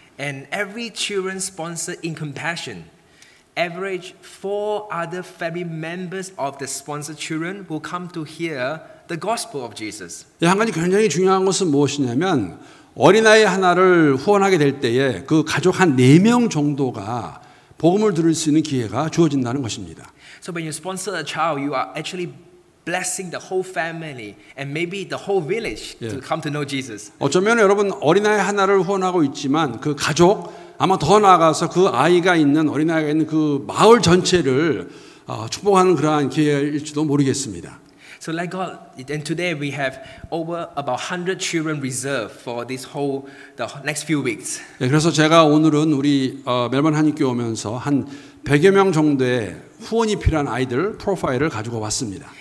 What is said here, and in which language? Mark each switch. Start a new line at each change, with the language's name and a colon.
English: And every children sponsor in compassion. Average 4 other family members of the sponsored children will come to hear the gospel of Jesus.
Korean: 한 가지 굉장히 중요한 것은 무엇이냐면 어린아이 하나를 후원하게 될 때에 그 가족 한 4명 정도가 복음을 들을 수 있는 기회가 주어진다는 것입니다.
English: So when you sponsor a child, you are actually blessing the whole family and maybe the whole village to come to know Jesus.
Korean: 어쩌면 여러분 어린아이 하나를 후원하고 있지만 그 가족 아마 더 나아가서 그 아이가 있는 어린아이가 있는 그 마을 전체를 축복하는 그러한 기회일지도 모르겠습니다.
English: So like God, and today we have over about 100 children reserved for this whole the next few weeks.
Korean: 네, 그래서 제가 오늘은 우리 멜번 한인교회 오면서 한 100여 명 정도의 후원이 필요한 아이들 프로파일을 가지고 왔습니다.